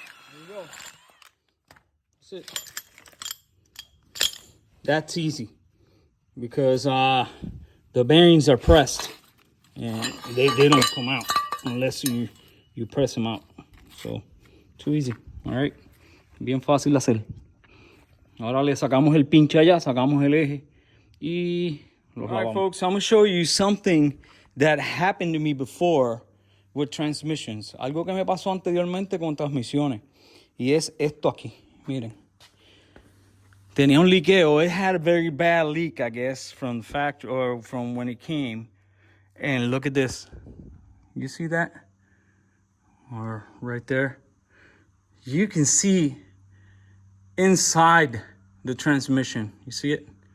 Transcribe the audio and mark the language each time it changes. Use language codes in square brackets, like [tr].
[en] There you go. That's it. That's easy because the bearings are pressed and they don't come out unless you press them out. So too easy. All right, [es] bien fácil de hacer. Ahora le sacamos el pinche allá, sacamos el eje y lo clavamos. [en] All right, folks, I'm gonna show you something that happened to me before with transmissions. [es] Algo que me pasó anteriormente con transmisiones y es esto aquí. Miren. Tenía un liqueo. [en] It had a very bad leak, I guess, from the factory or from when it came. And look at this. You see that? Or right there. You can see inside the transmission. You see it?